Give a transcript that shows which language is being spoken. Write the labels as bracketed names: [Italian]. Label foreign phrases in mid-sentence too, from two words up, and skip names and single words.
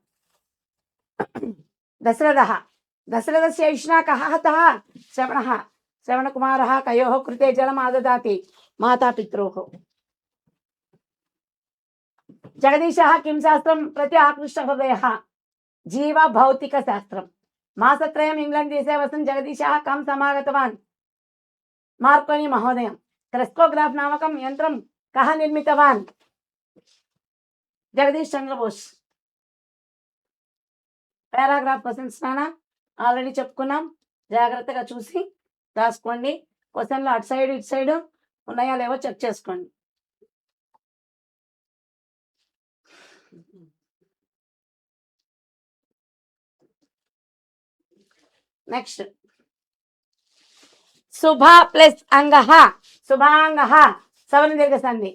[Sanskrit] दशरथः दशरथस्य इष्णा कः हतः श्रवणः श्रवणकुमारः कयोः कृते जलम् आददाति मातापित्रोः जगदीशः किं शास्त्रं प्रति आकृष्टहृदयः जीव भौतिकशास्त्रं मासत्रयम् इंग्लैंड देशे वसन् जगदीशः कं समागतवान् मार्कोनी महोदयं टेलिस्कोग्राफ नामकं यन्त्रं कः निर्मितवान् [Telugu] जगदीश चंद्र बोस [English] paragraph questions [Telugu] నానా ఆల్రెడీ చెప్పుకున్నాం జాగ్రత్తగా చూసి రాసుకోండి క్వశ్చన్లు అటు సైడ్ ఇటు సైడ్ ఉన్నాయా లేవో చెక్ చేసుకోండి నెక్స్ట్ శుభ ప్లస్ అంగః శుభాంగః సవర్ణ దీర్ఘ సంధి